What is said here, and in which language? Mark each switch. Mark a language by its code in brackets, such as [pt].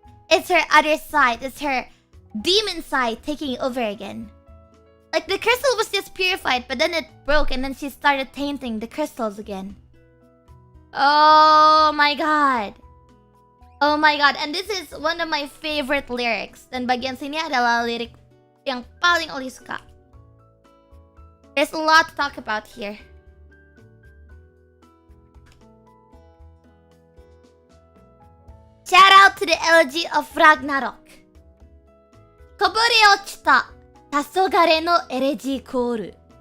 [en] It's her other side, it's her demon side taking over again. Like the crystal was just purified, but then it broke and then she started tainting the crystals again. Oh my god. Oh my god. And this is one of my favorite lyrics. [id] Dan bagian sini adalah lirik yang paling Oli suka. [en] There's a lot to talk about here. Shout out to the elegy of Ragnarok. [ja] Kobore ochita tasogare no elegy koru.